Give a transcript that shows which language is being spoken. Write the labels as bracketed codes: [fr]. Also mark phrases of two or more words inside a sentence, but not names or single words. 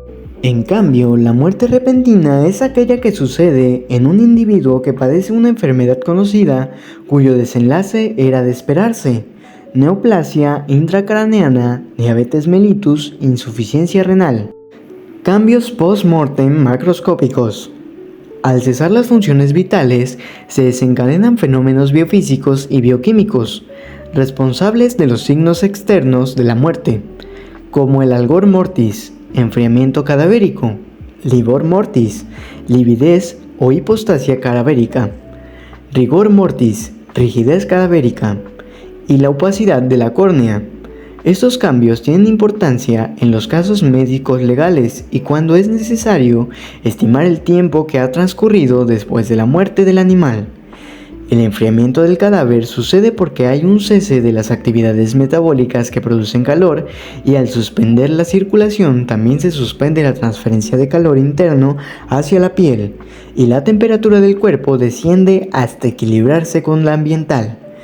[es] En cambio, la muerte repentina es aquella que sucede en un individuo que padece una enfermedad conocida cuyo desenlace era de esperarse: neoplasia intracraneana, diabetes mellitus, insuficiencia renal. Cambios post-mortem macroscópicos. Al cesar las funciones vitales, se desencadenan fenómenos biofísicos y bioquímicos responsables de los signos externos de la muerte, como el [la] algor mortis, [es] enfriamiento cadavérico, [la] livor mortis, [es] lividez o hipostasia cadavérica, [la] rigor mortis, [es] rigidez cadavérica, y la opacidad de la córnea. Estos cambios tienen importancia en los casos médicos legales y cuando es necesario estimar el tiempo que ha transcurrido después de la muerte del animal. El enfriamiento del cadáver sucede porque hay un cese de las actividades metabólicas que producen calor, y al suspender la circulación también se suspende la transferencia de calor interno hacia la piel, y la temperatura del cuerpo desciende hasta equilibrarse con la ambiental.